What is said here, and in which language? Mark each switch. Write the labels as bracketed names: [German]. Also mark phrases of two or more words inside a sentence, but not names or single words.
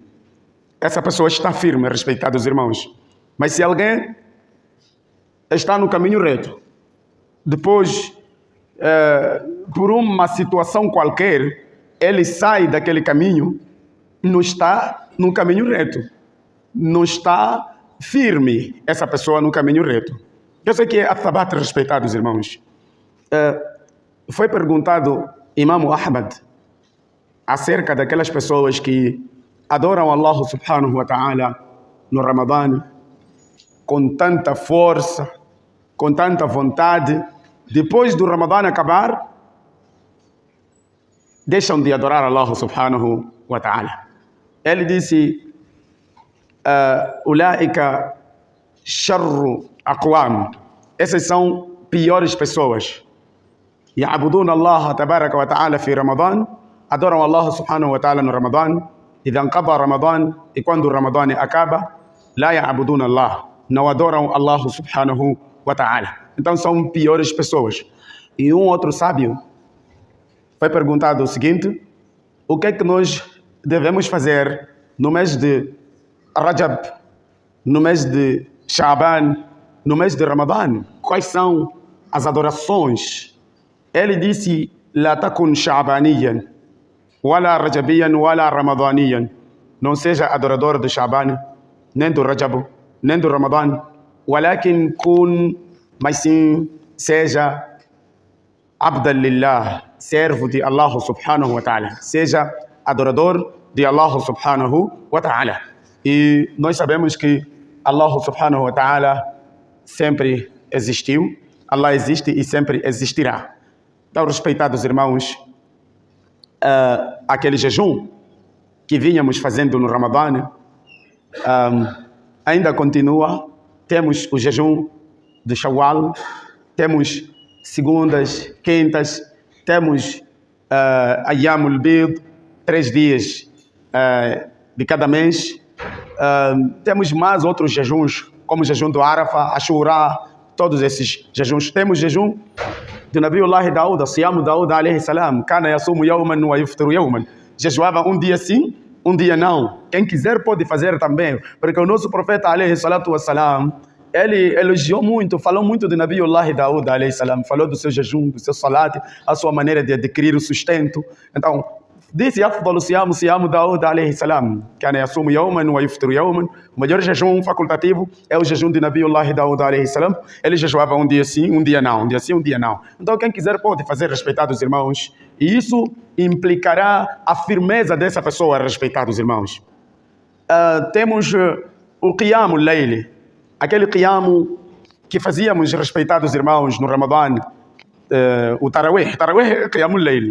[Portuguese] Essa pessoa está firme, respeitados irmãos. Mas se alguém está no caminho reto, depois, por uma situação qualquer, ele sai daquele caminho, não está no caminho reto. Não está firme essa pessoa no caminho reto. Eu sei que é athabat, respeitados irmãos. Foi perguntado Imam Ahmad acerca daquelas pessoas que adoram [Arabic] الله سبحانه وتعالى [Portuguese] no Ramadã com tanta força, com tanta vontade. Depois do Ramadã acabar, deixam de adorar [Arabic] الله سبحانه وتعالى. [Portuguese] Ele disse: [Arabic] أولئك شر أقوام. [Portuguese] Essas são piores pessoas. [Arabic] يعبدون الله تبارك وتعالى في رمضان. Adoram الله سبحانه وتعالى no Ramadã. إذا انقضى رمضان, [Portuguese] e quando o Ramadã acaba, [Arabic] لا يعبدون الله, [Portuguese] não adoram [Arabic] الله سبحانه وتعالى. [Portuguese] Então são piores pessoas. E um outro sábio foi perguntado o seguinte: o que é que nós devemos fazer no mês de Rajab, no mês de Sha'ban, no mês de Ramadã? Quais são as adorações? Ele disse: [Arabic] لا تكن شعبانيا ولا رجبيا ولا رمضانيا. [Portuguese] Não seja adorador do Sha'ban, nem do Rajab, nem do Ramadã. [Arabic] ولكن كن, [Portuguese] mas sim seja [Arabic] عبدا لله, [Portuguese] servo de [Arabic] الله سبحانه وتعالى. [Portuguese] Seja adorador de [Arabic] الله سبحانه وتعالى. [Portuguese] E nós sabemos que [Arabic] الله سبحانه وتعالى [Portuguese] sempre existiu, Allah existe e sempre existirá. Então, respeitados irmãos, aquele jejum que vínhamos fazendo no Ramadã ainda continua. Temos o jejum de Shawwal, temos segundas, quintas, temos [Arabic] أيام البيض, [Portuguese] 3 dias de cada mês. Temos mais outros jejuns, como o jejum do Arafah, Ashura, todos esses jejuns. Temos jejum de [Arabic] نبي الله داود، صيام داود عليه السلام، كان يصوم يوما ويفطر يوما. [Portuguese] Jejuava um dia sim, um dia não. Quem quiser pode fazer também, porque o nosso profeta [Arabic] عليه الصلاة والسلام, [Portuguese] ele elogiou muito, falou muito de [Arabic] نبي الله داود عليه السلام, [Portuguese] falou do seu jejum, do seu salat, a sua maneira de adquirir o sustento. Então, disse: [Arabic] أفضل الصيام صيام داود عليه السلام، كان يصوم يوما ويفطر يوما. [Portuguese] O melhor jejum facultativo é o jejum de [Arabic] نبي الله داود عليه السلام. [Portuguese] Ele jejuava um dia sim, um dia não, um dia sim, um dia não. Então quem quiser pode fazer, respeitados irmãos, e isso implicará a firmeza dessa pessoa, respeitados irmãos. Temos o [Arabic] قيام الليل, [Portuguese] aquele Qiyam que fazíamos, respeitados irmãos, no Ramadã, o Tarawih é [Arabic] قيام الليل.